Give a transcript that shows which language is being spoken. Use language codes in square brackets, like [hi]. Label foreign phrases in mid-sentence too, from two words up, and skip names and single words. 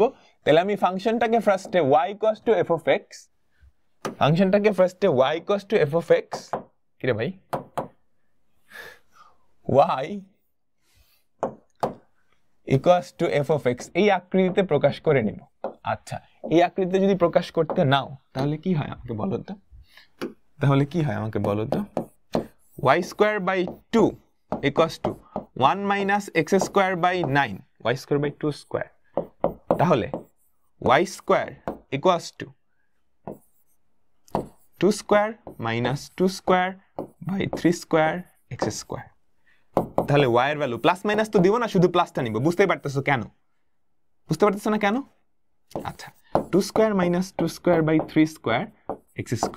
[bn] তাহলে আমি ফাংশনটাকে ফার্স্টে y = f of x, কি রে ভাই? y = f of x এই আকৃতিতে প্রকাশ করে নিব। আচ্ছা, এই আকৃতিতে যদি প্রকাশ করতে নাও, তাহলে কি হয় আমাকে বলো তো? y²/2 = 1 - x²/9, y²/2²। তাহলে y² = 2² - 2²/3² x²। তাহলে y এর ভ্যালু [en] plus minus [bn] তো দিব না, শুধু প্লাসটা নিব। বুঝতেই পারতেছো না কেন? আচ্ছা, 2² - 2²/3² x²।